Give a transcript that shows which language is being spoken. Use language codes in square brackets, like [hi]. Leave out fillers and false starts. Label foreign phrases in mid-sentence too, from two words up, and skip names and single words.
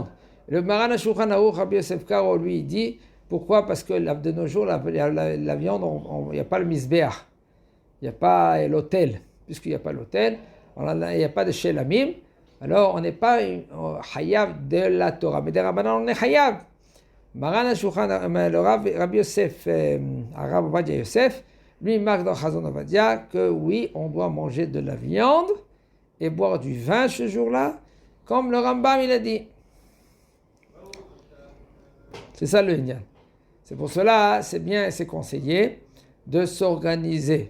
[fr] Le Maran HaShulchan Aruch, Rabbi Yosef Karo, lui, il dit, pourquoi? Parce que de nos jours, la viande, il n'y a pas le misbeach, il n'y a pas l'autel. Puisqu'il n'y a pas l'autel, il n'y a pas de shelamim, alors on n'est pas hayav de la Torah. Mais des Rabbanan, on est hayav. Maran HaShulchan, le Rabbi Yosef, Rav Ovadia Yosef, lui, il marque dans Chazon Ovadia que oui, on doit manger de la viande et boire du vin ce jour-là, comme le Rambam il a dit. C'est ça le Inyan. C'est pour cela, c'est bien et c'est conseillé de s'organiser.